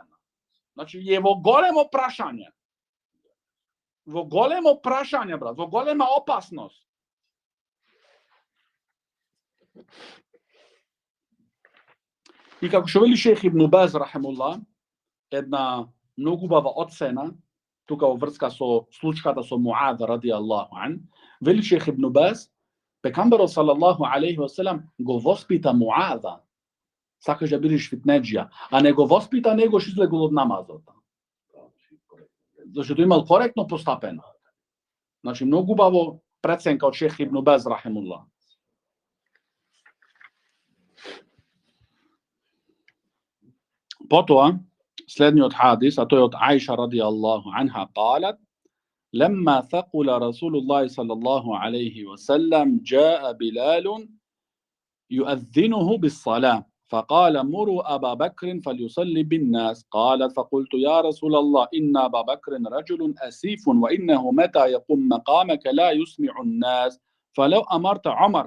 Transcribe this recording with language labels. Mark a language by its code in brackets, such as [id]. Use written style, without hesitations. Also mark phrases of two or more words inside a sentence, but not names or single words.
[mk] Значи е во големо прашање. Во големо прашање, брат, во голема опасност. И како што вели шех Ибн Баз рахимуллах, една многу убава оцена тука во врска со случката со Муад [ar] رضي الله عنه, [mk] вели шех Ибн Баз, пекамберот [ar] صلى الله عليه وسلم [mk] го воспита Муада, сакаш да бидеш фитнеџија, а не го воспита него што излегол од намазот. Зашто имал коректно постапено. Значи многу убаво преценка од шех Ибн Баз рахимуллах. Потоа следниот хадис, а тој од Аиша [ar] رضي الله عنها, قالت لما ثقل رسول الله صلى الله عليه وسلم جاء بلال يؤذنه بالصلاة فقال مروا أبا بكر فليصلي بالناس. قالت فقلت يا رسول الله إن أبا بكر رجل أسيف وإنه متى يقوم مقامك لا يسمع الناس فلو أمرت عمر.